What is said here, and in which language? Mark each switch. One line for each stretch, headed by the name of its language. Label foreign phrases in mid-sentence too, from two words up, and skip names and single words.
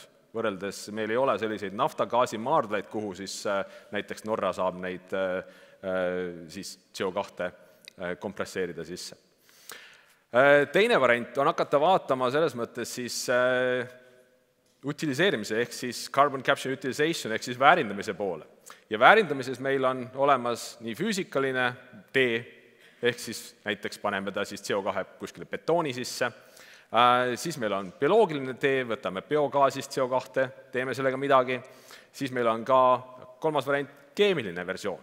Estonian: Võrreldes meil ei ole selliseid nafta-gaasi maardlaid, kuhu siis näiteks Norra saab neid siis CO2 kompresseerida sisse. Teine variant on hakata vaatama selles mõttes siis utiliseerimise ehk siis
English: carbon capture utilization
Estonian: ehk siis väärindamise poole. Ja väärindamises meil on olemas nii füüsikaline tee, ehk siis näiteks paneme ta siis CO2 kuskile betooni sisse, siis meil on bioloogiline tee, võtame biogaasist CO2, teeme sellega midagi, siis meil on ka kolmas variant, keemiline versioon.